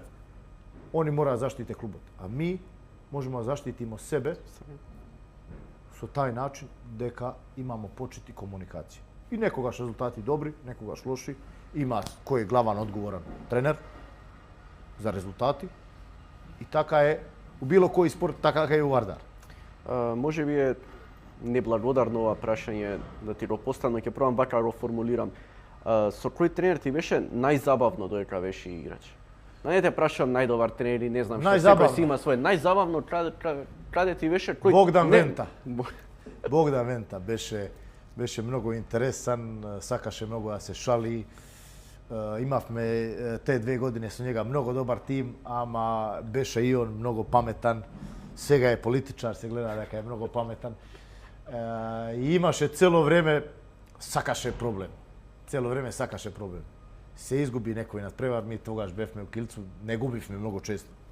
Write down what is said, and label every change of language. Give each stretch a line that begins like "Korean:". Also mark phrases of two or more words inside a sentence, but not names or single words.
Macedonian: Oni moraju zaštiti klubot. A mi možemo zaštitimo sebe su taj način deka imamo početi komunikaciju. I nekogaš rezultati dobri, nekogaš loši. Ima koji je glavan odgovoran trener za rezultati. I taka je u bilo koji sport, така je у Вардар. Може би е неблагодарно ова прашање да ти го поставам, ќе пробам бака го формулирам. Со кој тренер ти беше најзабавно додека беше играч? Не те прашам најдобар тренер или не знам што, секој си има свој. Најзабавно каде ти беше? Кој... Богдан Вента. Богдан Вента беше многу интересан, сакаше многу да се шали. Имавме те 2 години со njega mnogo dobar tim, ama beše i on mnogo pametan. Сега je političar, se gleda дека je mnogo pametan. I imaše celo vreme, sakaše problem. Celo vreme sakaše problem. Se izgubi nekoj nadprevar, mi togaš befme u kilcu, ne gubivme mnogo često.